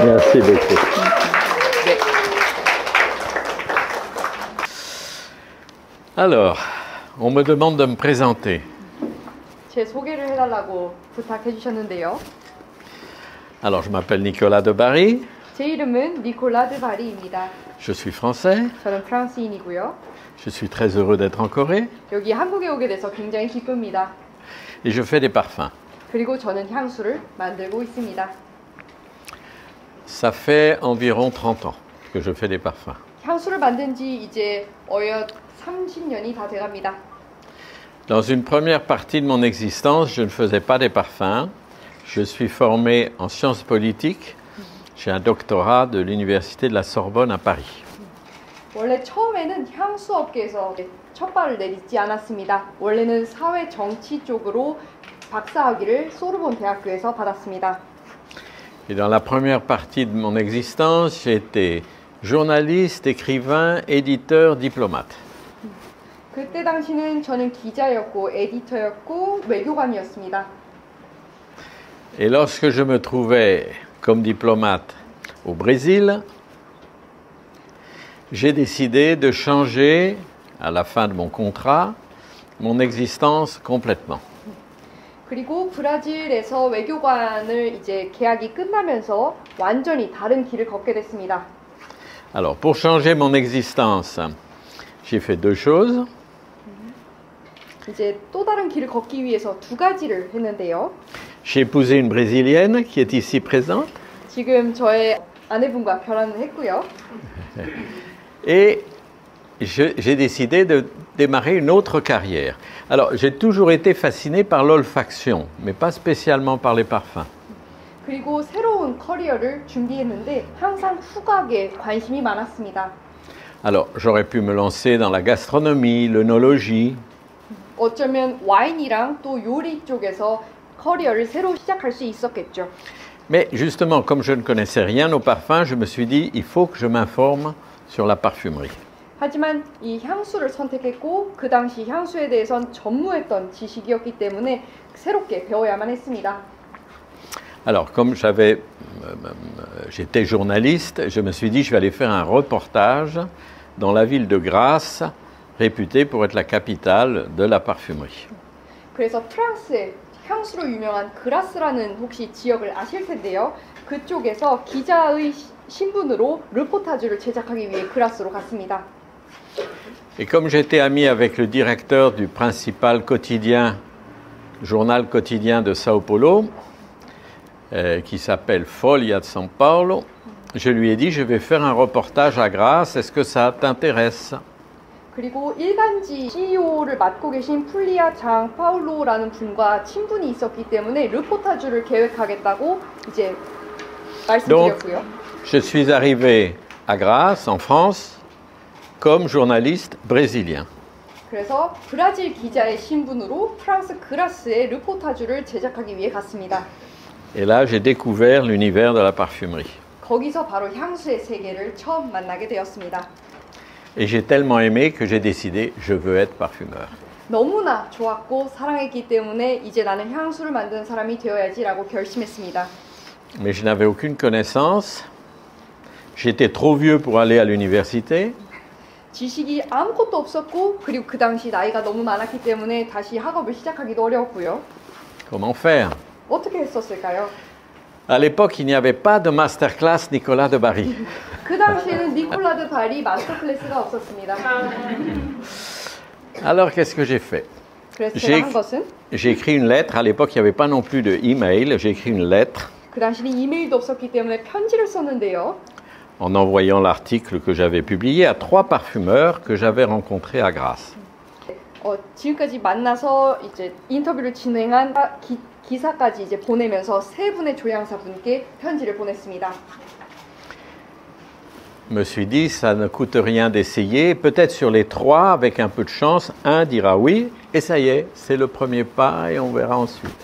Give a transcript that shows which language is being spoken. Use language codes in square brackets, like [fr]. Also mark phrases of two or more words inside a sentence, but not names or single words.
[fr] Merci beaucoup. Alors, on me demande de me présenter. [ko] 제 소개를 해달라고 부탁해 주셨는데요. [fr] Alors, je m'appelle Nicolas de Bari, [ko] 제 이름은 니콜라 드 바리입니다. [fr] je suis français, [ko] 저는 프랑스인이고요. [fr] je suis très heureux d'être en Corée [ko] 여기 한국에 오게 돼서 굉장히 기쁩니다. [fr] et je fais des parfums. [ko] 그리고 저는 향수를 만들고 있습니다. [fr] Ça fait environ 30 ans que je fais des parfums. [ko] 향수를 만든 지 이제 어엿 30년이 다 돼갑니다. [fr] Dans une première partie de mon existence, je ne faisais pas des parfums. Je suis formé en sciences politiques. J'ai un doctorat de l'Université de la Sorbonne à Paris. [ko] 원래 처음에는 향수 업계에서 첫 발을 내딛지 않았습니다. 원래는 사회 정치 쪽으로 박사학위를 소르본 대학교에서 받았습니다. [fr] Et dans la première partie de mon existence, j'ai été journaliste, écrivain, éditeur, diplomate. [ko] 그때 당시는 저는 기자였고 에디터였고 외교관이었습니다. [fr] Et lorsque je me trouvais comme diplomate au Brésil, j'ai décidé de changer, à la fin de mon contrat, mon existence complètement. [ko] 그리고 브라질에서 외교관을 이제 계약이 끝나면서 완전히 다른 길을 걷게 됐습니다. [fr] Alors, pour changer mon existence, j'ai fait deux choses. [ko] 이제 또 다른 길을 걷기 위해서 두 가지를 했는데요. [fr] J'ai épousé une Brésilienne qui est ici présente. [ko] 지금 저의 아내분과 결혼을 했고요. [fr] Et j'ai décidé de démarrer une autre carrière. Alors, j'ai toujours été fasciné par l'olfaction, mais pas spécialement par les parfums. [ko] 그리고 새로운 커리어를 준비했는데 항상 후각에 관심이 많았습니다. [fr] Alors, j'aurais pu me lancer dans la gastronomie, l'œnologie. [ko] 어쩌면 와인이랑 또 요리 쪽에서 커리어를 새로 시작할 수 있었겠죠. [fr] Mais justement, comme je ne connaissais rien aux parfums, je me suis dit, il faut que je m'informe sur la parfumerie. [ko] 하지만 이 향수를 선택했고 그 당시 향수에 대해선 전무했던 지식이었기 때문에 새롭게 배워야만 했습니다. [fr] Alors, comme j'étais journaliste, je me suis dit, je vais aller faire un reportage dans la ville de Grasse, réputée pour être la capitale de la parfumerie. [ko] 그래서 프랑스의 향수로 유명한 그라스라는 혹시 지역을 아실 텐데요. 그쪽에서 기자의 신분으로 르포타주를 제작하기 위해 그라스로 갔습니다. [fr] Et comme j'étais ami avec le directeur du principal quotidien, journal quotidien de Sao Paulo, qui s'appelle Folha de São Paulo, je lui ai dit, je vais faire un reportage à Grasse, est-ce que ça t'intéresse? [ko] 그리고 일간지 CEO를 맡고 계신 풀리아 장 파울로라는 분과 친분이 있었기 때문에 르포타주를 계획하겠다고 이제 말씀드렸고요. [fr] Donc, je suis arrivé à Grasse, en France, comme journaliste brésilien. [ko] 그래서 브라질 기자의 신분으로 프랑스 그라스의 르포타주를 제작하기 위해 갔습니다. [fr] Et là, j'ai découvert l'univers de la parfumerie. [ko] 거기서 바로 향수의 세계를 처음 만나게 되었습니다. [fr] Et j'ai tellement aimé que j'ai décidé, je veux être parfumeur. [ko] 너무나 좋았고 사랑했기 때문에 이제 나는 향수를 만드는 사람이 되어야지라고 결심했습니다. [fr] Mais je n'avais aucune connaissance. J'étais trop vieux pour aller à l'université. [ko] 지식이 아무것도 없었고 그리고 그 당시 나이가 너무 많았기 때문에 다시 학업을 시작하기도 어려웠고요. [fr] Comment faire? [ko] 어떻게 했었을까요? [fr] À l'époque, il n'y avait pas de masterclass Nicolas de Bari. [ko] 그 당시에는 니콜라 드 바리 마스터 클래스가 없었습니다. [fr] Alors, qu'est-ce que j'ai fait? [ko] 그래서 제가 한 것은 [fr] J'ai écrit une lettre. À l'époque, il n'y avait pas non plus de email. J'ai écrit une lettre [ko] 그 당시는 이메일도 없었기 때문에 편지를 썼는데요. [fr] en envoyant l'article que j'avais publié à 3 parfumeurs que j'avais rencontrés à Grasse. [ko] 지금까지 만나서 이제 인터뷰를 진행한 기사까지 이제 보내면서 3분의 조향사분께 편지를 보냈습니다. [fr] Je me suis dit, ça ne coûte rien d'essayer. Peut-être sur les 3, avec un peu de chance, un dira oui, et ça y est, c'est le premier pas, et on verra ensuite.